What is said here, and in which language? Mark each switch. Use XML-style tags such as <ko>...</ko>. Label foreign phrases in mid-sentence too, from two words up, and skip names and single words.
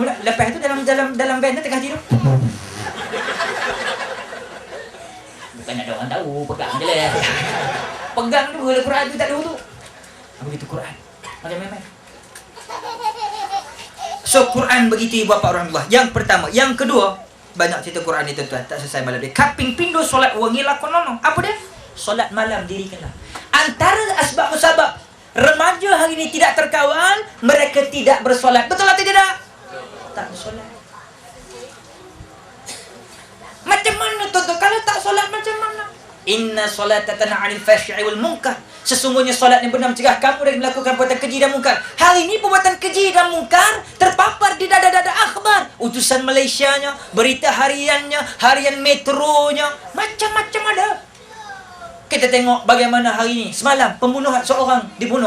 <ms>Lepas tu dalam van tu tengah tidur. Bukan ada orang tahu, pegang je lah. Pegang tu kalau Quran tu tak ada tu. Begitu Quran. Macam main-main. So Quran begitu Bapak Rahmatullah. Yang pertama, yang kedua, banyak cerita Quran ni tuan-tuan, tak selesai malam dia.</ms> <jv>Kaping pindo solat wengi lakonono.</jv> <ms>Apa dia? Solat malam dirikanlah. Antara asbab musabab remaja hari ini tidak terkawal, mereka tidak bersolat. Betul atau tidak? Tak bersolat. Macam mana tuan-tuan? Kalau tak solat macam mana?</ms> <ar>إن الصلاة تنهى عن الفحشاء والمنكر.</ar> <ms>Sesungguhnya solat yang benar mencegah kamu dari melakukan perbuatan keji dan mungkar. Hari ini perbuatan keji dan mungkar terpapar di dada-dada akhbar. Utusan Malaysianya, berita hariannya, harian metronya, macam-macam ada. Kita tengok bagaimana hari ini, semalam pembunuhan seorang dibunuh.</ms>